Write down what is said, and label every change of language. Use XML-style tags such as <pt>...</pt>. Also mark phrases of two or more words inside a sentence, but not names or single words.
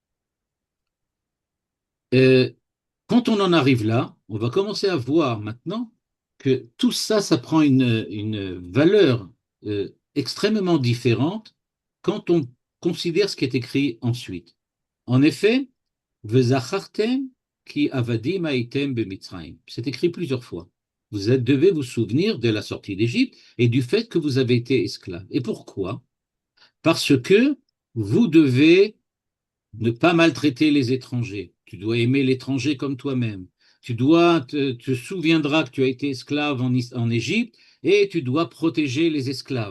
<fr>Euh, Quand on en arrive là, on va commencer à voir maintenant que tout ça, ça prend une valeur extrêmement différente quand on considère ce qui est écrit ensuite. En effet,</fr> <he>וזכרתם כי עבדים הייתם במצרים.</he> <fr>C'est écrit plusieurs fois. Devez vous souvenir de la sortie d'Égypte et du fait que vous avez été esclave. Et pourquoi? Parce que vous devez ne pas maltraiter les étrangers. Tu dois aimer l'étranger comme toi-même. Tu souviendras que tu as été esclave en Égypte et tu dois protéger les esclaves.</fr>